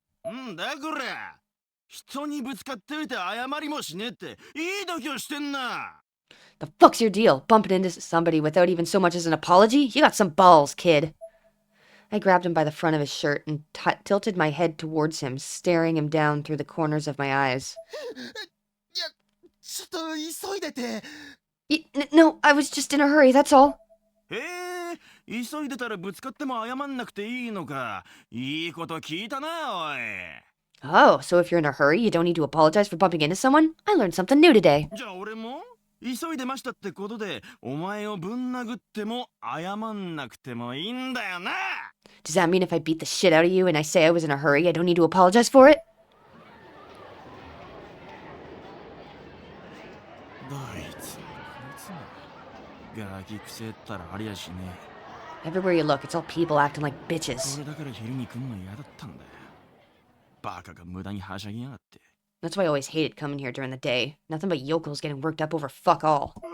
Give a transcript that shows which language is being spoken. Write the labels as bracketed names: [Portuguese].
[Japanese] んだこら人にぶつかっておいて謝りもしねえっていい度胸してんな [English] The fuck's your deal? Bumping into somebody without even so much as an apology? You got some balls, kid. I grabbed him by the front of his shirt and tilted my head towards him, staring him down through the corners of my eyes. [Japanese] いや、ちょっと急いでて。 [English] No, I was just in a hurry, that's all. [Japanese] へえ急いでたらぶつかっても謝んなくていいのかいいこと聞いたなおい [English] Oh, so if you're in a hurry, you don't need to apologize for bumping into someone? I learned something new today. [Japanese] じゃあ俺も急いでましたってことでお前をぶん殴っても謝んなくてもいいんだよな [English] Does that mean if I beat the shit out of you and I say I was in a hurry, I don't need to apologize for it? [Japanese] どいつもこいつもガキくせったらありゃしね [English] Everywhere you look, it's all people acting like え bitches. [Japanese] 俺だから昼に来んの嫌だったんだよバカが無駄にはしゃぎやがって [English] That's why I always hated coming here during the day. Nothing but yokels getting worked up over fuck all.